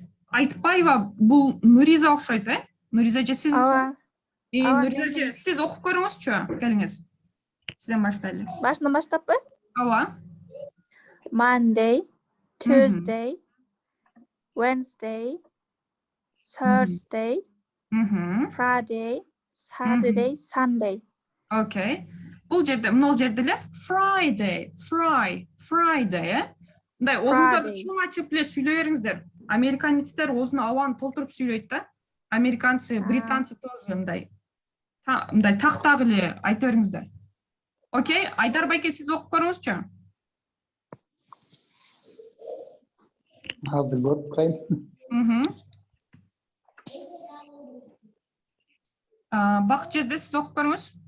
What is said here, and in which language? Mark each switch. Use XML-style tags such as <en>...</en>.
<ky>Айтпайба, бул Нуриза окшойт, Нуриза же сиз? Нуриза же сиз окуп көрүңүзчү, келиңиз. Сизден баштайлы. Башынан баштаппы? Ооба.</ky> <en>Monday, Tuesday, Wednesday, Thursday, Friday, Saturday, Sunday.</en> <ky>Окей. Бул жерде, мына жерде эле</ky> <en>Friday, Friday,</en> <ky>Мындай оозуңуздарды чоң ачып эле сүйлөй бериңиздер. Американецтер оозун абаны толтуруп сүйлөйт да.</ky> <ru>Американцы, британцы тоже</ru> <ky>мындай тактак эле айта бериңиздер. Окей, Айдар байке, сиз окуп көрүңүзчү. Азыр көрүп кайын. Бакыт жезде сиз окуп көрүңүз.</ky>